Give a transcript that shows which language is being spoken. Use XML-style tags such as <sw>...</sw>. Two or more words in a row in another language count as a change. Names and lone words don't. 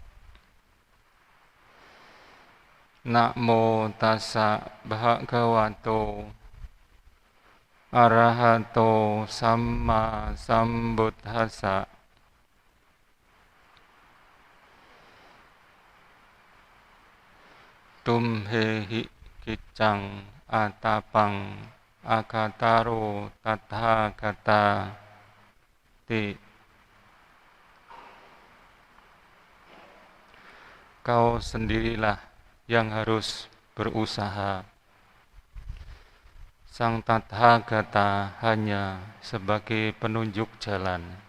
<pi>Namo tassa bhagavato arahato samma sambuddhassa. Tumhehi kiccang atapang akataro tathagata ti.</pi> <id>Kau sendirilah yang harus berusaha. Sang Tathagata hanya sebagai penunjuk jalan.</id>